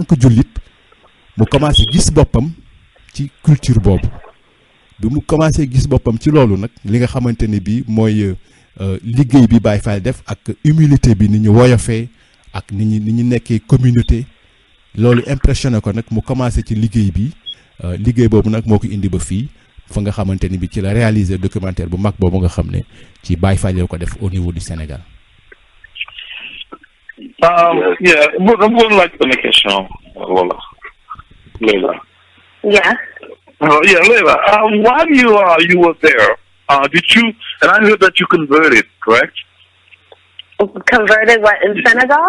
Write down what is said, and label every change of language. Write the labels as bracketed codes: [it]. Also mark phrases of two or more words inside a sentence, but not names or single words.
[wo] que jullit mu commencé gis boppam ci culture boobu bi mu commencé gis boppam ci loolu nag li nga xamante ne bii mooy liggéey bi Baye Fall def ak humilité bi ni ñu woyofee ak ni ñu nekkee communauté loolu impressionné ko nag mu commencé ci liggéey bi liggéey boobu nag moo ko indi ba fii fa nga xamante ni bi ci la [fr] réaliser documentaire [wo] bu mag boobu nga xam ne ci Baye Fall ko def [fr] au niveau du Sénégal. [en] Yeah, I'm going like to make a show. Layla. Yeah. Yeah, Layla. While you were there, did you? And I heard that you converted, correct? Converted what, in Senegal?